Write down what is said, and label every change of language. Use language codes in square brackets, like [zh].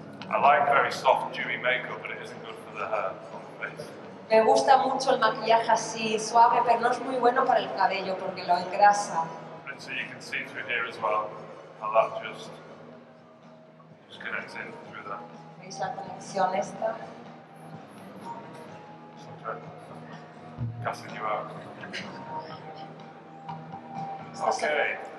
[en] I like very soft, dewy makeup, but it isn't good for the hair on the face. [es] Me gusta mucho el maquillaje así suave, pero no es muy bueno para el cabello porque lo engrasa. [en] And so you can see through here as well how that just connects in through that. [es] ¿Veis la conexión esta? [en] Casting you out. Okay.